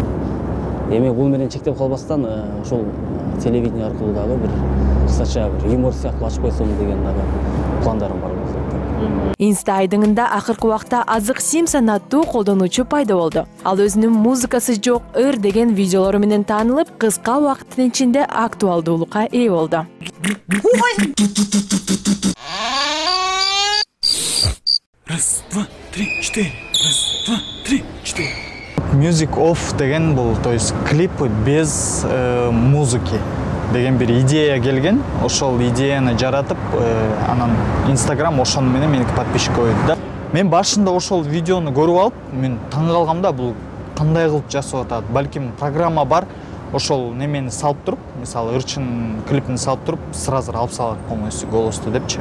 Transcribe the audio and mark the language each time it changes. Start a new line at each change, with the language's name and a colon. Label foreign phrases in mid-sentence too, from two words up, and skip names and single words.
Kyrgyz: Эми бул менен чектеп калбастан, ошол телевидение аркылуу дагы бир кысача бир юмор сыяктуу ачып койсом деген дагы пландарым бар. Инста айдыңында акыркы убакта Азык Симсон аттуу колдонуучу пайда болду. Ал өзүнүн музыкасы жок ыр деген видеолору менен таанылып, кыска убакыттын ичинде актуалдуулукка ээ болду.
Russian: Раз, два, три, четыре. Раз, два, три, четыре.
English: Music off
Kyrgyz: деген бул,
Russian: то есть клип без музыки
Kyrgyz: деген бир идея келген. Ошол идеяны жаратып, анан Instagram ошону менен меники подписчик койду да. Мен башында ошол видеону көрүп алып, мен таң калгам да, бул кандай кылып жасап атат. Балким программа бар, ошол немени салып туруп, мисалы ырчын клипин салып туруп, сразу алып салат
Russian: полностью голосту
Kyrgyz: депчи.